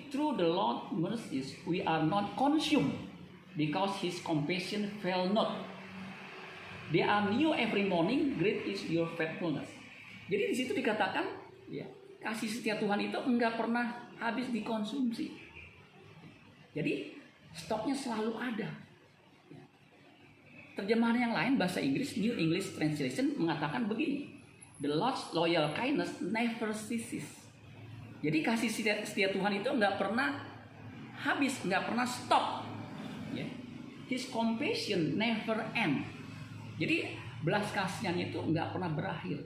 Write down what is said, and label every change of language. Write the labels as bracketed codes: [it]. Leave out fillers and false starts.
[en] Through the Lord's mercies we are not consumed, because His compassion fail not. They are new every morning, great is your faithfulness. [id] Jadi di situ dikatakan, ya, kasih setia Tuhan itu enggak pernah habis dikonsumsi. Jadi stoknya selalu ada. Terjemahan yang lain bahasa Inggris, New English Translation, mengatakan begini. [en] The Lord's loyal kindness never ceases. [id] Jadi kasih setia Tuhan itu enggak pernah habis, enggak pernah stop. Ya. [en] His compassion never end. [id] Jadi belas kasihan itu enggak pernah berakhir.